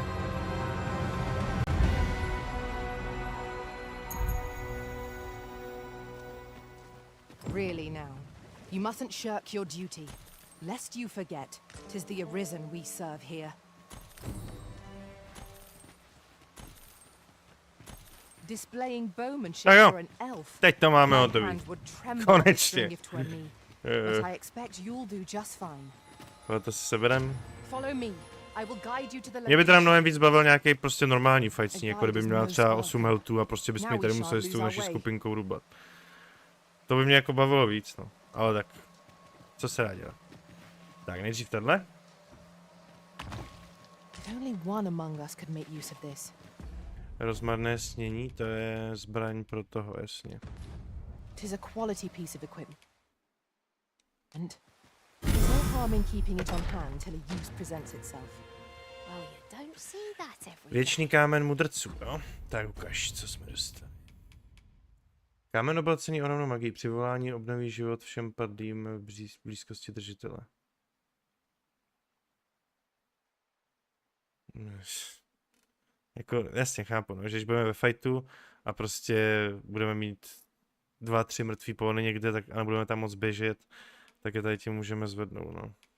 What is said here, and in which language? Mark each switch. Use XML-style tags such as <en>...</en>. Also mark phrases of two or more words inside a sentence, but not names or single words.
<en>Really now, you mustn't shirk your duty, lest you forget 'tis the Arisen we serve here. Displaying bowmanship</en> <cs>Tak jo,</cs> <en>for an elf.</en> <cs>teď to máme my hotový.</cs> <en>hand would tremble</en> <cs>Konečně.</cs> <en>if 'twere me. But I expect you'll do just fine.</en> <cs>To si seberem.</cs> <en>Follow me. I will guide you to the</en> <cs>Mě by teda</cs> <en>location.</en> <cs>mnohem víc bavil nějaký prostě normální</cs> <en>fight scene,</en> <cs>jako kdyby měla třeba 8 healthů a prostě bychom ji tady museli s tou naší skupinkou rubat. To by mě jako bavilo víc, no. Ale tak, co se dá dělat? Tak, nejdřív tenhle.</cs> <en>If only one among us could make use of this.</en> <cs>Rozmarné snění, to je zbraň pro toho, jasně.</cs> <en>'Tis a quality piece of equipment. And there's no harm in keeping it on hand till a use presents itself. Well, you don't see that every</en> <cs>Věčný kámen mudrců, jo? Tak ukaž, co jsme dostali. Kámen oblacený oravnou magii. Přivolání obnoví život všem padlým v blízkosti držitele. Jako, jasně, chápu, no, že když budeme ve fightu a prostě budeme mít 2-3 mrtví pohony někde, tak a nebudeme tam moc běžet, tak je tady tím můžeme zvednout, no.</cs>